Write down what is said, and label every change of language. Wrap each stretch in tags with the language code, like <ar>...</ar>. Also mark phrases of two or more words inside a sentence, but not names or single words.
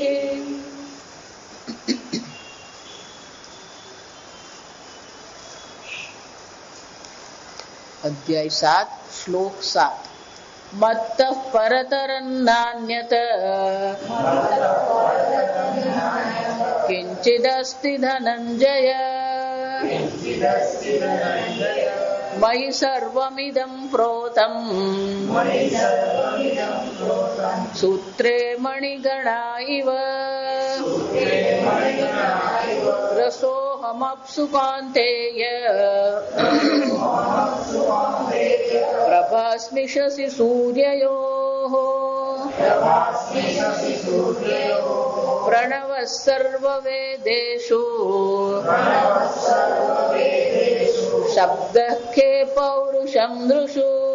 <sa>अध्याय 7 श्लोक 7 मत्तः परतरं नान्यत् किंचिदस्ति धनंजय मयि सर्वमिदं प्रोतं सूत्रे मणिगणा इव रसोहमप्सु कौन्तेय प्रभास्मिशसी सूर्ययोः प्रणवः सर्ववेदेषु शब्दः खे पौरुषं दृषु.</sa>